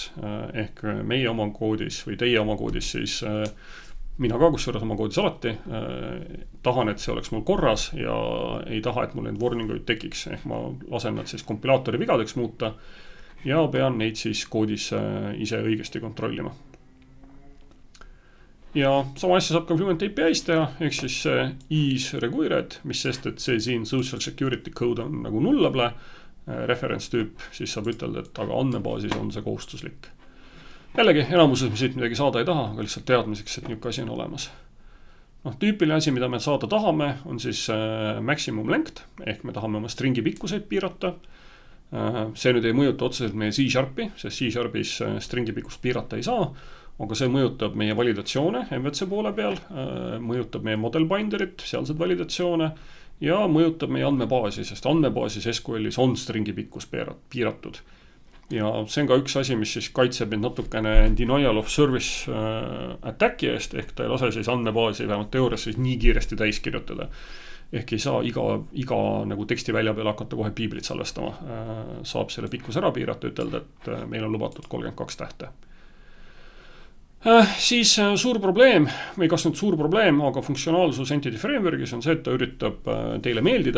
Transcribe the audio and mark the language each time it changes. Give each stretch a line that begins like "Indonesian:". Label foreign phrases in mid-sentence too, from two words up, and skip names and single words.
Estonian: Ehk meie oma koodis või teie oma koodis siis, mina ka kusjuures oma koodis alati, tahan, et see oleks mul korras ja ei taha, et mul neid warninguid tekiks. Ehk ma lasen nad siis kompilaatori vigadeks muuta ja pean neid siis koodis ise õigesti kontrollima. Ja sama asja saab ka Fluent API's teha, ehk siis
English: is required,
Estonian: mis sest, et see siin
English: social security code
Estonian: on nagu
English: nullable reference
Estonian: tüüp, siis saab ütelda, et aga andmebaasis on see kohustuslik. Jällegi, enamuses me siit midagi saada ei taha, aga lihtsalt teadmiseks, et niisugune asi on olemas. Tüüpiline asi, mida me saada tahame, on siis
English: maximum length,
Estonian: ehk me tahame oma stringi pikkuseid piirata. See nüüd ei mõjuta otseselt meie C-Sharpi, sest C-Sharpis stringi pikkust piirata ei saa, aga see mõjutab meie validatsioone MVC poole peal, mõjutab meie
English: model binderit,
Estonian: sealsed validatsioone ja mõjutab meie andmebaasi, sest andmebaasis SQL-is on stringi pikkus piiratud. ja see on ka üks asi, mis siis kaitseb end natukene
English: denial of service attacki
Estonian: eest, ehk ta ei lase siis andmebaasi vähemalt teoorias siis nii kiiresti täis kirjutada. Ehk ei saa iga nagu teksti välja peale hakata kohe piiblit salvestama. Saab selle pikkus ära piirata, ütelda, et meil on lubatud 32 tähte. Siis suur probleem, või kas nüüd suur probleem, aga funktsionaalsus Entity Frameworkis on see, et ta üritab teile meeldida.